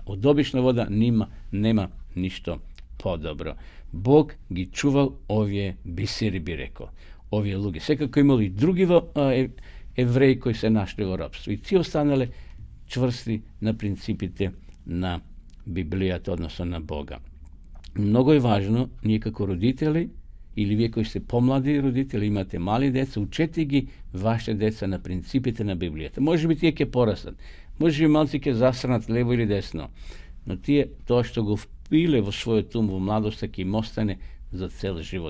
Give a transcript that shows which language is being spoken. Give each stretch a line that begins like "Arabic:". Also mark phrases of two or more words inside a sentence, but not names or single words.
Macedonian: Od obična voda nema ništo podobro. Bog gi čuval ovje biseri, bi rekao, ovje luge. Sve kako imali drugi evreji koji se našli u ropstvu. I ti ostanale čvrsti na principite na Bibliјата, односно на Бога. Много е важно, ние како родители, или вие кои сте помлади родители, имате мали деца, учете ги вашите деца на принципите на Библијата. Може би тие ќе порастат, може би малци ќе засранат лево или десно, но тие, тоа што го впиле во својот ум во младоста, ќе им остане за цел живот.